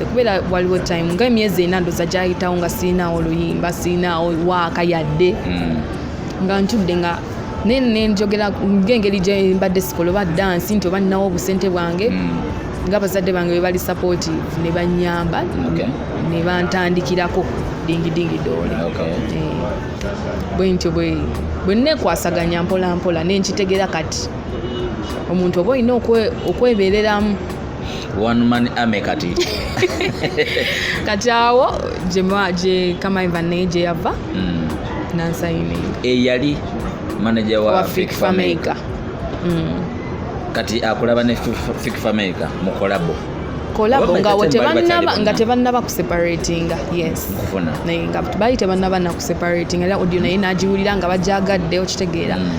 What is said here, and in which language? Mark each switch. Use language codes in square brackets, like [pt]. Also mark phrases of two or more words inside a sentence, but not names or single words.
[lg] kubeera waliwo time nga emyezi ena ndoza gyayitawo nga siinaawo oluyimba siinaawo waaka yadde nga ntudde nga nenjogera ng'engeri gye mbadde sikola oba dansi nti oba ninawo obusente bwange ng'abazadde bange bwe bali supportive ne bannyamba ne bantandikirako dingi doole bwentyo bwe nneekwasaganya mpola mpola nenkitegeera kati omuntu oba olina okwebeereramu [en] one man army kati [lg] kati awo gye Kamaiva naye gye yava nansayininga eyali manager wa Fik Fameka kati akulaba ne Fik Fameka mu kolabo nga tebannaba kuseparatinga yes naye nga baali tebannaba nakuseparatinga era audio naye nagiwulira nga bajagadde okitegeera